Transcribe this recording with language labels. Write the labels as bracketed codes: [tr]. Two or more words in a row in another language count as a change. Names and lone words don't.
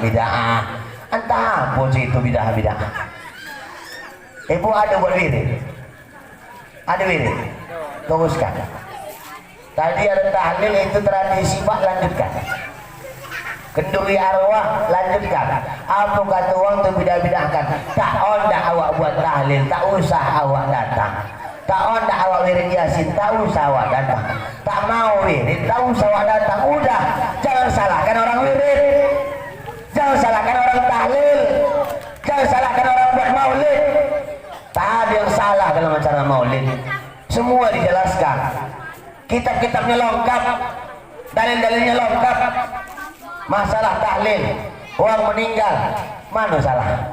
[id] Entah apa sih itu bid'ah. Ibu ada buat wirid? Ada wirid? Teruskan. Tadi ada tahlil itu tradisi Pak, lanjutkan. Kenduri arwah, lanjutkan. Apa kata orang itu bidah-bidahkan? Tak ondak awak buat tahlil, tak usah awak datang. Tak ondak awak wirid yasin, tak usah awak datang. Tak mau wirid, tak usah awak datang. Udah, jangan salahkan orang wirid, jangan salahkan orang tahlil, jangan salahkan orang buat maulid. Tak ada yang salah dalam acara maulid. Semua dijelaskan. Kitab-kitabnya lengkap, dalil-dalilnya lengkap. Masalah tahlil, orang meninggal, mana salah?